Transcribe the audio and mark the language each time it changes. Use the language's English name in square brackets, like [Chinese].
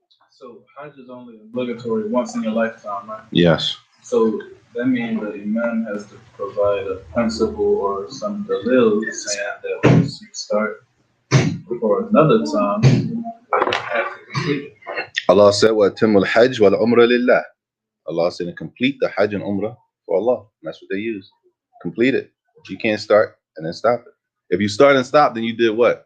[English] So Hajj is only obligatory once in your lifetime, right? Yes. So that means the Imam has to provide a principle or some dalil saying that once you start for another time, you have to complete it. Allah said, [Arabic] وَأَتِمُّ الْحَجْ وَالْعُمْرَ لِلَّهِ. [English] Allah said, complete the Hajj and Umrah for Allah. And that's what they use. Complete it. You can't start and then stop it. If you start and stop, then you did what?